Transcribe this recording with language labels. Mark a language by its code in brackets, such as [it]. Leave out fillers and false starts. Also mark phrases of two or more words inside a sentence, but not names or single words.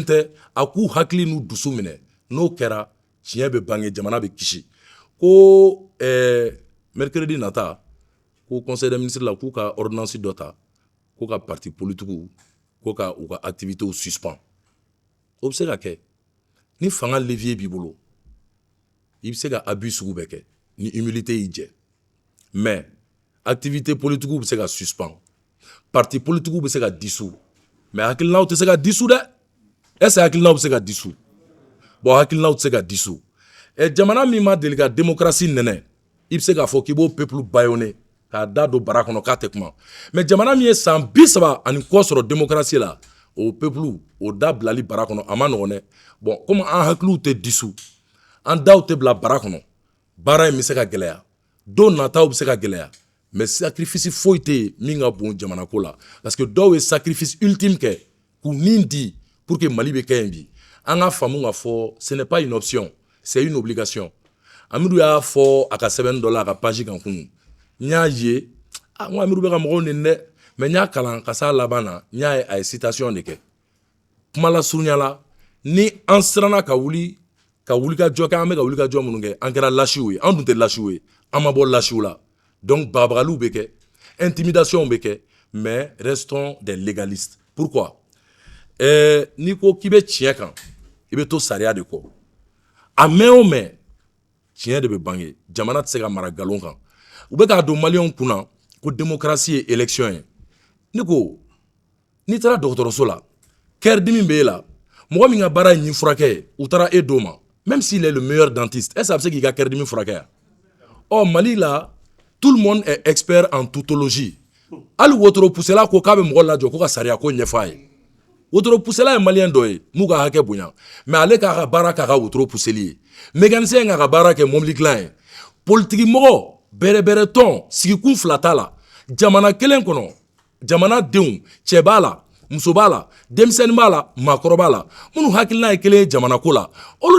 [bm] tɛ a k'u hakili n'u dusu minɛ n'o kɛra tiɲɛ bɛ bange jamana bɛ kisi ko mercredi nata ko [fr] conseil des ministres [bm] la k'u ka ordonnance dɔ ta k'u ka [fr] parti politique [bm] k'u ka u ka activités suspend o bɛ se ka kɛ ni fanga levier b'i bolo i bɛ se ka abus sugu bɛɛ kɛ ni humilité y'i jɛ [fr] mais activité politique [bm] bɛ se ka suspend [fr] parti politique [bm] bɛ se ka dissous mais hakilinaw tɛ se ka dissous dɛ [fr] est-ce que [bm] hakilinaw bɛ se ka dissous bon hakilinaw tɛ se ka dissous jamana min ma deli ka démocratie nɛnɛ i bɛ se k'a fɔ k'i b'o [fr] peuple bâillonner [bm] k'a da don bara kɔnɔ k'a tɛ kuma mais jamana min ye san 30 ani kɔ sɔrɔ démocratie la o peuple o da bilali bara kɔnɔ a ma nɔgɔn dɛ [fr] bon comme [bm] an hakiliw tɛ dissous an daw tɛ bila bara kɔnɔ baara in bɛ se ka gɛlɛya don nataw bɛ se ka gɛlɛya [fr] mais sacrifice [bm] foyi tɛ yen min ka bon jamana ko la parce que dɔw ye [fr] sacrifice ultime [bm] kɛ k'u nin di [fr] pour que [bm] Mali bɛ kɛ yen bi an ka faamu k'a fɔ [fr] ce n'est pas une option c'est une obligation [bm] Amidu y'a fɔ a ka sɛbɛnni dɔ la a ka page kan kunun n y'a ye n ko Amidu bɛ ka mɔgɔw neni dɛ mais n y'a kalan ka s'a laban na n y'a ye a ye citation de kɛ kuma lasurunya la ni an siranna ka wuli ka wulikajɔ kɛ an bɛ ka wulikajɔ minnu kɛ an kɛra lasiw ye an dun tɛ lasiw ye an ma bɔ lasiw la donc babagaliw bɛ kɛ intimidation bɛ kɛ [fr] mais restons des légalistes pourquoi [bm] n'i ko k'i bɛ tiɲɛ kan i bɛ to sariya de kɔ a mɛn o mɛn tiɲɛ de bɛ bange jamana tɛ se ka mara nkalon kan u bɛ k'a don maliyɛnw kunna ko démocratie ye élection ye ne ko n'i taara dɔgɔtɔrɔso la kɛri dimi bɛ e la mɔgɔ min ka baara ye ɲin furakɛ ye u taara e d'o ma [fr] même s'il est le meilleur dentiste est-ce que [bm] a bɛ se k'i ka kɛri dimi furakɛ yan ɔ Mali la [fr] tout le monde est expert en tautologie [bm] hali wotoro pusela ko k'a bɛ mɔgɔ lajɔ ko ka sariya ko ɲɛfɔ a ye wotoro pusela ye maliyɛn dɔ ye m'u ka hakɛ bonya mais ale k'a ka baara k'a ka wotoro puseli ye mécanicien k'a ka baara kɛ mobili dilan ye politiki mɔgɔ bɛrɛbɛrɛ tɔn sigikun fila t'a la jamana kelen kɔnɔ jamanadenw cɛ b'a la muso b'a la denmisɛnnin b'a la maakɔrɔ b'a la minnu hakilina ye kelen ye jamana ko la olu de